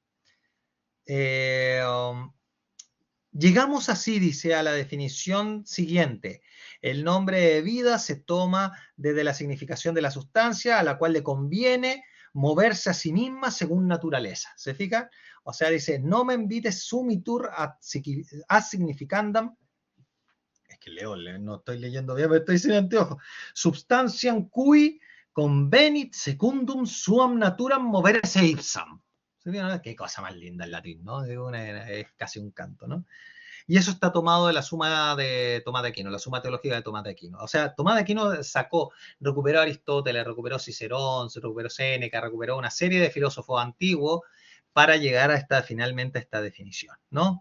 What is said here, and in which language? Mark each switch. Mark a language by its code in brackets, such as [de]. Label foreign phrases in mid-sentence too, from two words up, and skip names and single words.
[es] Llegamos así, dice, a la definición siguiente. El nombre de vida se toma desde la significación de la sustancia a la cual le conviene moverse a sí misma según naturaleza. ¿Se fija? O sea, dice, [la] nomen vitae sumitur ad significandam. [es] Es que leo, no estoy leyendo bien, pero estoy sin anteojos. [la] Substantiam cui convenit secundum suam naturam movere se ipsam. [es] Qué cosa más linda el latín, ¿no? Es casi un canto, ¿no? Y eso está tomado de la Suma de Tomás de Aquino, la Suma Teológica de Tomás de Aquino. O sea, Tomás de Aquino recuperó a Aristóteles, recuperó Cicerón, se recuperó Séneca, recuperó una serie de filósofos antiguos para llegar finalmente a esta definición, ¿no?